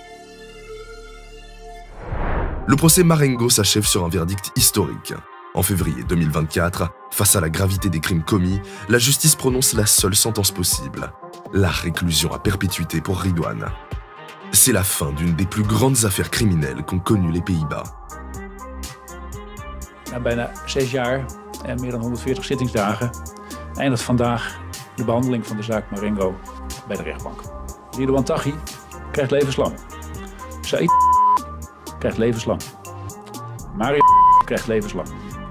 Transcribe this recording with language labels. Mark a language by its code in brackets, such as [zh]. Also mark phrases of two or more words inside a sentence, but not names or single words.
[fr] Le procès Marengo s'achève sur un verdict historique. En février 2024, face à la gravité des crimes commis, la justice prononce la seule sentence possible, la réclusion à perpétuité pour Ridwan. C'est la fin d'une des plus grandes affaires criminelles qu'ont connues les Pays-Bas. [nl] Na bijna 6 jaar en meer dan 140 zittingsdagen eindigt vandaag de behandeling van de zaak Marengo bij de rechtbank. Ridwan Taghi krijgt levenslang. Saïd krijgt levenslang. Mario krijgt levenslang.